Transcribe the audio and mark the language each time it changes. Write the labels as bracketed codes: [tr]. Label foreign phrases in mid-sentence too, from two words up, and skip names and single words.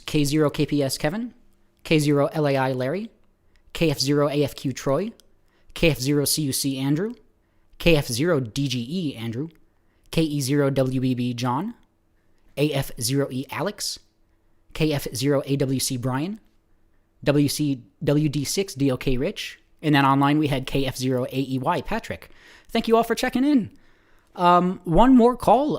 [en] K0KPS Kevin, K0LAI Larry, KF0AFQ Troy, KF0CUC Andrew, KF0DGE Andrew, KE0WBB John, AF0E Alex, KF0AWC Brian, WD6 DOK Rich, and then online we had KF0AEY Patrick. Thank you all for checking in. One more call.